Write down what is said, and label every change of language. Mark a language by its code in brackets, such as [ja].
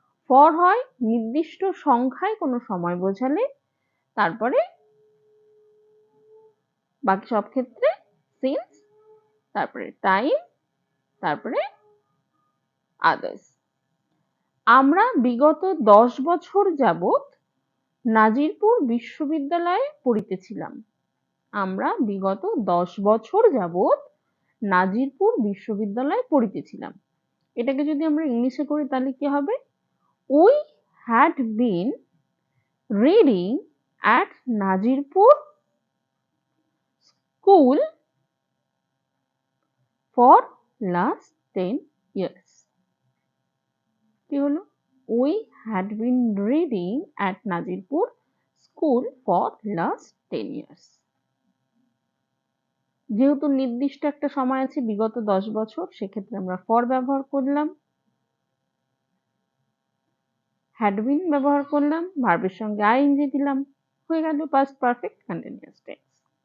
[bn] For হয় নির্দিষ্ট সংখ্যায় কোনো সময় বোঝালে, তারপরে বাকি সব ক্ষেত্রে সিন্স, তারপরে টাইম, তারপরে আদার্স। আমরা বিগত 10 বছর যাবৎ নাজিরপুর বিশ্ববিদ্যালয়ে পড়িতেছিলাম। আমরা বিগত 10 বছর যাবত নাজিরপুর বিশ্ববিদ্যালয়ে পড়িতেছিলাম। এটাকে যদি আমরা ইংলিশে করি তাহলে কি হবে? [en] We had been reading at Nazirpur school for last 10 years. [bn] কি হলো? [en] We had been reading at Nazirpur school for last 10 years. [bn] যেহেতু নির্দিষ্ট একটা সময় আছে বিগত 10 বছর, সেক্ষেত্রে আমরা for ব্যবহার করলাম, had been ব্যবহার করলাম, ভার্বের সঙ্গে ing দিলাম, হয়ে গেল past perfect continuous tense।